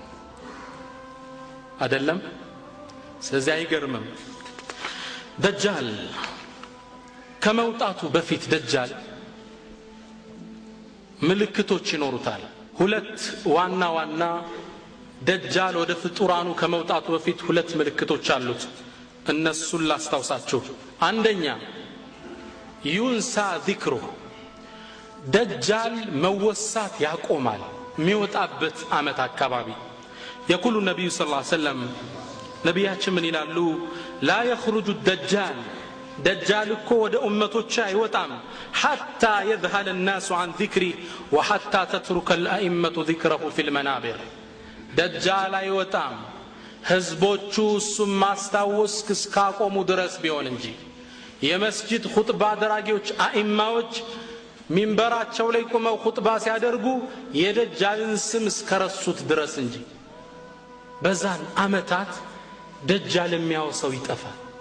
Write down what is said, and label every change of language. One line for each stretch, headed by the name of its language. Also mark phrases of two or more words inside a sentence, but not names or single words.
Amharic: አይደለም ስለዚህ አይገርምም ደጃል ከመውጣቱ በፊት ደጃል ምልክቶች ይኖሩታል ሁለት ዋና ዋና ደጃል ወደ ፍጡራኑ ከመውጣቱ በፊት ሁለት ምልክቶች አሉት እነሱን ላስታውሳችሁ አንደኛ
Arabic: ينسى ذكره
Amharic: ደጃል መወሳት ያቆማል የሚወጣበት አመት አካባቢ
Arabic: يقول النبي صلى الله عليه وسلم
Amharic: ነብያችን ምን ይላሉ
Arabic: لا يخرج الدجال دجال
Amharic: እኮ ወደ ኡመቶች አይወጣም حتى
Arabic: يذهل الناس عن ذكره وحتى تترك الائمه ذكره في المنابر
Amharic: دجال አይወጣም ህዝቦቹ እሱን ማስታወስ እስካቆሙ ድረስ ቢሆን እንጂ የመስጂድ ኹጥባ አድራጊዎች አኢማዎች ሚንበራቸው ላይ ቆመው ኹጥባ ሲያደርጉ የደጃልን ስም እስከረሱት ድረስ እንጂ በዛን አመታት ደጃል የሚያወሰው ይጠፋል